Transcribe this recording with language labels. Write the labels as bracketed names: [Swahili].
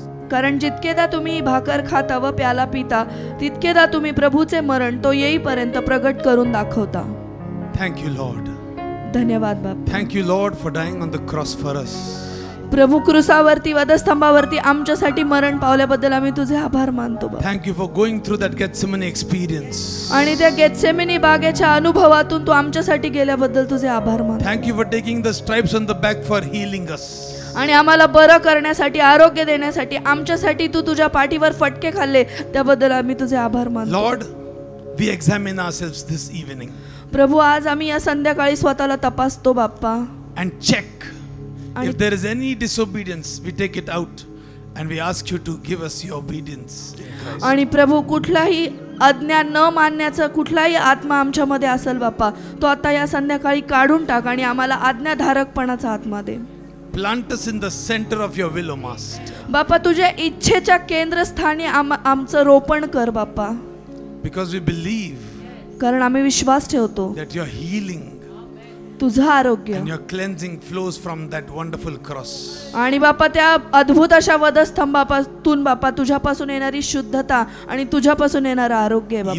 [Marathi] कारण जितकेदा तुम्ही ही भाकर खाता व प्याला पिता तितकेदा तुम्ही प्रभूचे मरण तो येईपर्यंत प्रगट करून दाखवता. [English] Thank you, Lord. [Marathi] धन्यवाद बाबा. [English] Thank you, Lord, for dying on the cross for us. [Marathi] प्रभू क्रूसावरती वधस्तंभावरती आमच्यासाठी मरण पावल्याबद्दल आम्ही तुझे आभार मानतो बाबा. [English] Thank you for going through that Gethsemane experience. [Marathi] आणि त्या गेत्सेमनी बागेच्या अनुभवातून तू आमच्यासाठी गेल्याबद्दल तुझे आभार मानतो. [English] Thank you for taking the stripes on the back for healing us. [Marathi] आणि आम्हाला बरं करण्यासाठी आरोग्य देण्यासाठी आमच्यासाठी तू तुझ्या पाठीवर फटके खाल्ले त्याबद्दल आम्ही तुझे आभार मानतो. [English] Lord, we examine ourselves this evening [Marathi] प्रभू आज आम्ही या संध्याकाळी स्वतःला तपासतो बाप्पा. [English] and check if there is any disobedience, we take it out and we ask you to give us your obedience in Christ. [Marathi] आणि प्रभू कुठलाही आज्ञा न मानण्याचा कुठलाही आत्मा आमच्यामध्ये असेल बाप्पा तो आता या संध्याकाळी काढून टाक आणि आम्हाला आज्ञाधारकपणाचा आत्मा दे. [English] Plant us in the center of your will, O Master. [Marathi] बाप्पा तुझ्या इच्छेच्या केंद्रस्थानी आमचं रोपण कर बाप्पा. [English] Because we believe [Marathi] कारण आम्ही विश्वास ठेवतो [English] that your healing [Marathi] तुझं आरोग्य [English] and your cleansing flows from that wonderful cross. [Marathi] आणि बाप्पा त्या अद्भुत अशा वधस्तंभापासून बाप्पा तुझ्यापासून येणारी शुद्धता आणि तुझ्यापासून येणारं आरोग्य आहे